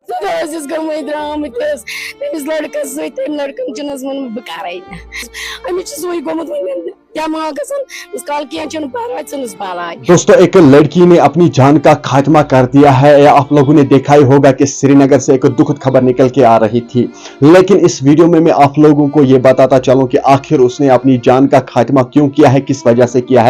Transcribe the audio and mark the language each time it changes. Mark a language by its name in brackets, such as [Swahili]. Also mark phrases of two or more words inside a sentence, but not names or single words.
[Kashmiri] درامت تمس لڑکس ست تم لڑکن چنس ون بہ کرے امس سوئی گومت ون دماغ گھن کال کی پرواہ ثنس بلائی. [Urdu] دوستو ایک لڑکی نے اپنی جان کا خاتمہ کر دیا ہے. آپ لوگوں نے دیکھا ہی ہوگا کہ سری نگر سے ایک دکھد خبر نکل کے آ رہی تھی، لیکن اس ویڈیو میں آپ لوگوں کو یہ بتاتا چلوں کہ آخر اس نے اپنی جان کا خاتمہ کیوں کیا ہے، کس وجہ سے کیا ہے.